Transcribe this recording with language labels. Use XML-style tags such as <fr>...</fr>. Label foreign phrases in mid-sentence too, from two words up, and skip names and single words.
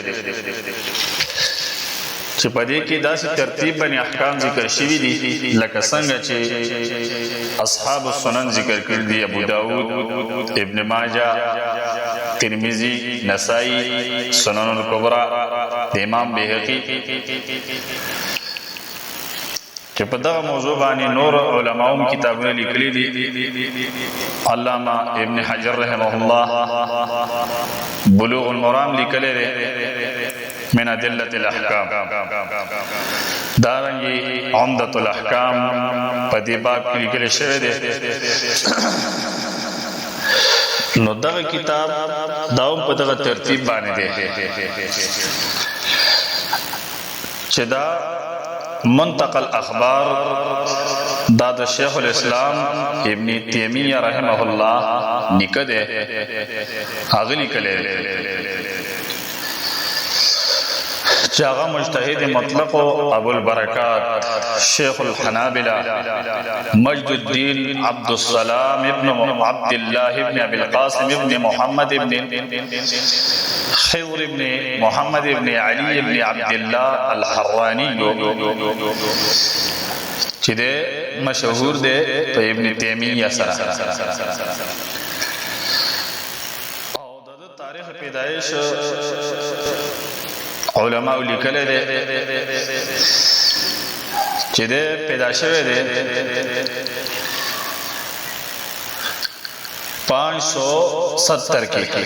<ps>چې په دې کې داسې ترتیب باندې احکام ذکر شوي دي لکه څنګه چې اصحاب السنن ذکر کړي دي، ابو داود، ابن ماجه، ترمذی، نسائی، سنن الکبرى د امام بیهقی، چې په دغه موضوع باندې نور علماء کتابونه لیکلي دي. علامه ابن حجر</ps> <ar>رحمه الله</ar> <ps>بلوغ المرام لیکلی دی من ادله الاحکام، دارنګه عمدة الاحکام په دې باب کې لیکل شوی دی. نو دغه کتاب داوم په دغه ترتیب باندې دی چې دا منطق الاخبار دا د شیخ الاسلام ابن تیمیہ</ps> <ar>رحمه الله</ar> <ps>نکه ده، هغه لیکلی چې هغه مجتهد مطلق ابو البرکات شیخ الحنابلة مجد الدین عبد السلام ابن عبد الله ابن ابي القاسم ابن محمد ابن خضر ابن محمد ابن علي ابن عبد الله الحراني، چې ده مشهور ده په ابن تیمیہ سره. او د تاریخ پیدایش علماء لیکلی دی چې ده پیدا شوی دی 570 کې.</ps>